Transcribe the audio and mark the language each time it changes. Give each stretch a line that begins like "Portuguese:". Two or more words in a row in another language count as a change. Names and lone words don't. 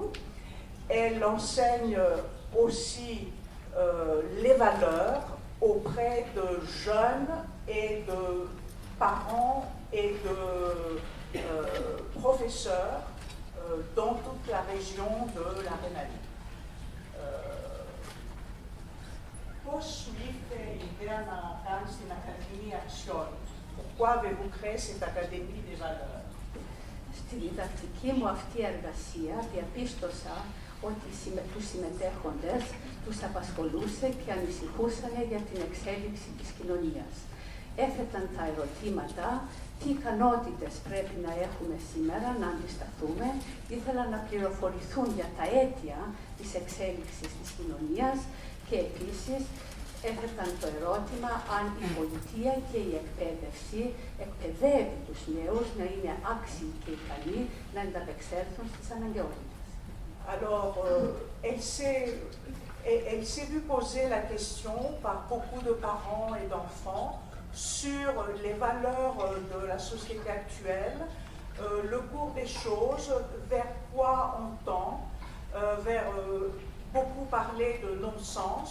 French: Elle enseigne aussi les valeurs auprès de jeunes et de parents et de professeurs dans toute la région de la Rhénanie.
Greek: Πώς σου ήρθε η ιδέα να κάνεις την Ακαδημία Αξιών?
French: Pourquoi avez-vous créé cette Académie des Valeurs?
Greek: Στη διδακτική μου αυτή εργασία διαπίστωσα ότι τους συμμετέχοντες τους απασχολούσε και ανησυχούσαν για την εξέλιξη της κοινωνίας. Έθεταν τα ερωτήματα, τι ικανότητες πρέπει να έχουμε σήμερα να αντισταθούμε, ήθελαν να πληροφορηθούν για τα αίτια της εξέλιξης της κοινωνίας και επίσης έθεταν το ερώτημα αν η πολιτεία και η εκπαίδευση εκπαιδεύει τους νέους να είναι άξιοι και ικανοί να ανταπεξέλθουν στις αναγκαιότητες.
French: Alors, elle s'est vue poser la question par beaucoup de parents et d'enfants sur les valeurs de la société actuelle, le cours des choses, vers quoi on tend, vers beaucoup parler de non-sens.